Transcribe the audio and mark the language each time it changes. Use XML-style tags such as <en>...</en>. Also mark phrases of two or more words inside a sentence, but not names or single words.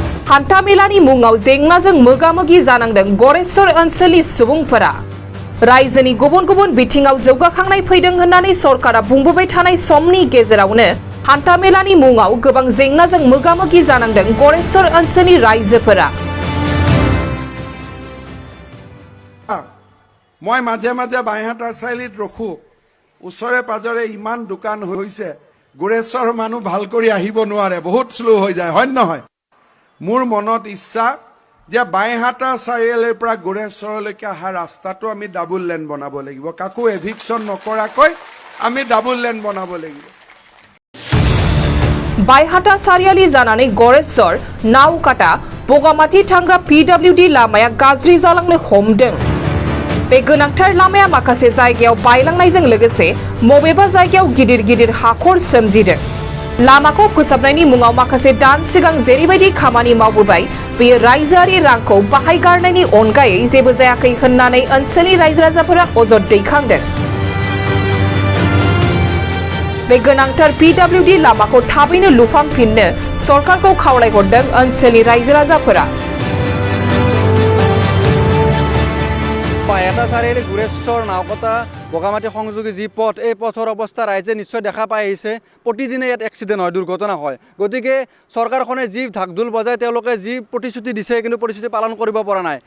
<brx>हान्थामेलानि मुङाव जेंनाजों मोगा-मोगि जानांदों गरेस्वर ओनसोलनि सुबुंफोरा। रायजोनि गुबुन गुबुन बिथिङाव जौगाखांनाय फैदों होननानै सरकारा बुंबोबाय थानाय समनि गेजेरावनो हान्थामेलानि मुङाव गोबां जेंनाजों मोगा-मोगि जानांदों गरेस्वर ओनसोलनि रायजोफोरा।</brx> <as>মই মাজে মাজে বাইহাটাৰ চাৰিআলিত ৰখো, ওচৰে পাজৰে ইমান দোকান হৈছে, গুৰেশ্বৰ মানুহ ভাল কৰি আহিব নোৱাৰে, বহুত শ্লো হৈ যায়, হয় নহয়? মোৰ মনত ইচ্ছা যে বাইহাটাৰ চাৰিআলিৰ পৰা গুৰেশ্বৰলৈকে অহা ৰাস্তাটো আমি ডাবল লেন বনাব লাগিব, কাকো এভিকশ্যন নকৰাকৈ আমি ডাবল লেন বনাব লাগিব।</as> <brx>বাইহাটা চাৰিআলি जानानै गरेस्वर नावकाटा बगामाटी थांग्रा PWD लामाया गाज्रि जालांनो हमदों। बे गोनांथार लामाया माखासे जायगायाव बायलांनायजों लोगोसे बबेबा जायगायाव गिदिर गिदिर हाखर सोमजिदों। लामाखौ फोसाबनायनि मुङाव माखासे दान सिगां जेरैबायदि खामानि मावबोबाय बेयो रायजोआरि रांखौ बाहायगारनायनि अनगायै जेबो जायाखै होननानै ओनसोलनि रायजो राजाफोरा अजद दैखांदों। बे गोनांथार PWD लामाखौ थाबैनो लुफामफिननो सरकारखौ खावलायहरदों ओनसोलनि रायजो राजाफोरा।</brx> <as>বাইহাটা চাৰিআলি গুৰেশ্বৰ নাওকাটা বগামাটি সংযোগী যি পথ, এই পথৰ অৱস্থা ৰাইজে নিশ্চয় দেখা পাই আহিছে। প্ৰতিদিনে ইয়াত এক্সিডেণ্ট হয়, দুৰ্ঘটনা হয়। গতিকে চৰকাৰখনে যি ঢাকঢোল বজাই তেওঁলোকে যি প্ৰতিশ্ৰুতি দিছে কিন্তু প্ৰতিশ্ৰুতি পালন কৰিব পৰা নাই।</as>